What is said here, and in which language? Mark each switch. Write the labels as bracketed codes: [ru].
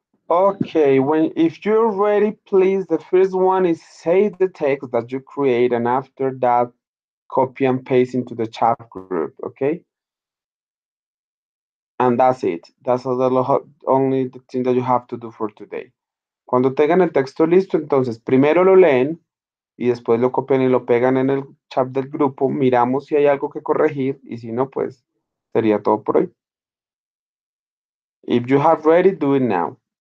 [en] Okay, when if you're ready, please. The first one is save the text that you create, and after that, copy and paste into the chat group. Okay, and that's it. That's only the thing that you have to do for today. [es] Cuando tengan el texto listo, entonces primero lo leen y después lo copian y lo pegan en el chat del grupo. Miramos si hay algo que corregir y si no, pues sería todo por hoy. [en] If you have ready, do it now.